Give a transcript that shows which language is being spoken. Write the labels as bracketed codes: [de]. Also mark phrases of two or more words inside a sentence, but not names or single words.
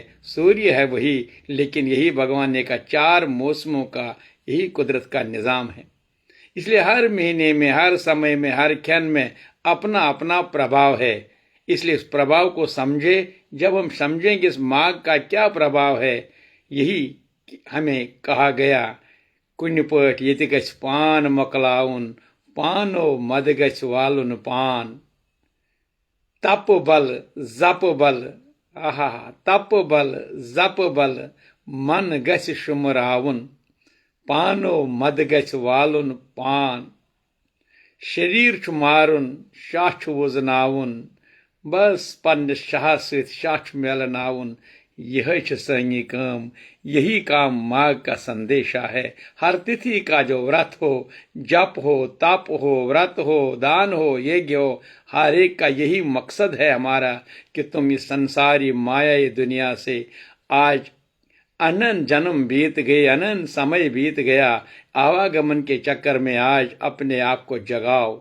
[hi] सूर्य है वही, लेकिन यही भगवान ने कहा 4 मौसमों का यही कुदरत का निजाम है। इसलिए हर महीने में, हर समय में, हर क्षण में अपना अपना प्रभाव है। इसलिए इस प्रभाव को समझे। जब हम समझेंगे इस माघ का क्या प्रभाव है, यही हमें कहा गया, [ks] कुन पट यति गछ पान मकलाउन, पानो मद गछ वालुन पान। तप बल जप बल, आहा, तप बल जप बल, मन गछ शुमराउन, पानो मद गछ वालुन पान। शरीर छु मारुन शाछ वजनाउन, बस पन शाह सत शाछ मेलनाउन। [hi] यह सही काम, यही काम माघ का संदेशा है। हर तिथि का जो व्रत हो, जप हो, तप हो, व्रत हो, दान हो, यज्ञ हो, हर एक का यही मकसद है हमारा कि तुम इस संसारी माया दुनिया से आज अनंत जन्म बीत गए, अनंत समय बीत गया, आवागमन के चक्कर में आज अपने आप को जगाओ।